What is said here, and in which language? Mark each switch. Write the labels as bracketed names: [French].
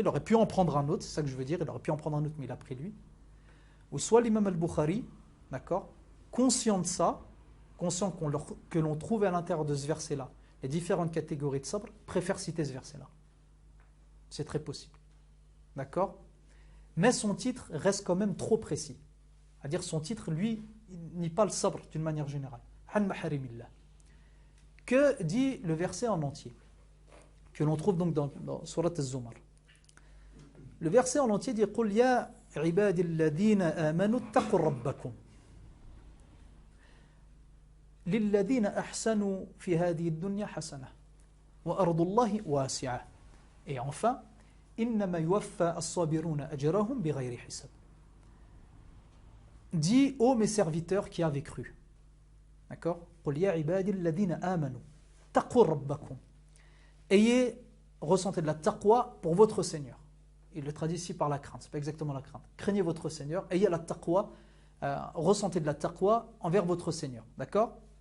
[French] Il aurait pu en prendre un autre, c'est ça que je veux dire, il aurait pu en prendre un autre, mais il a pris lui. Ou soit l'imam al-Bukhari, d'accord, conscient de ça, conscient que l'on trouve à l'intérieur de ce verset-là les différentes catégories de sabr, préfère citer ce verset-là. C'est très possible. D'accord? Mais son titre reste quand même trop précis. C'est-à-dire son titre, lui, il nie pas le sabr d'une manière générale. Han maharimillah. Que dit le verset en entier? Que l'on trouve donc dans Surat Az-Zumar. Le verset en entier dit [Arabic] قُلْ يَا عِبَادِ الَّذِينَ آمَنُوا اتَّقُوا رَبَّكُمْ لِلَّذِينَ أَحْسَنُوا فِي هَذِهِ الدُّنْيَا حَسَنَةٌ وَأَرْضُ اللَّهِ وَاسِعَةٌ. [French] Et enfin, [Arabic] إِنَّمَا يُوَفَّى الصَّابِرُونَ أَجْرَهُمْ بِغَيْرِ حِسَابٍ. [French] Dis, ô mes serviteurs qui avez cru. D'accord? [Arabic] قُلْ يَا عِبَادِ الَّذِينَ آمَنُوا اتَّقُوا رَبَّكُمْ. [French] Ayez, ressentez de la taqwa pour votre Seigneur. Il le traduit ici par la crainte, c'est pas exactement la crainte. Craignez votre Seigneur, ayez la taqwa, ressentez de la taqwa envers votre Seigneur. D'accord?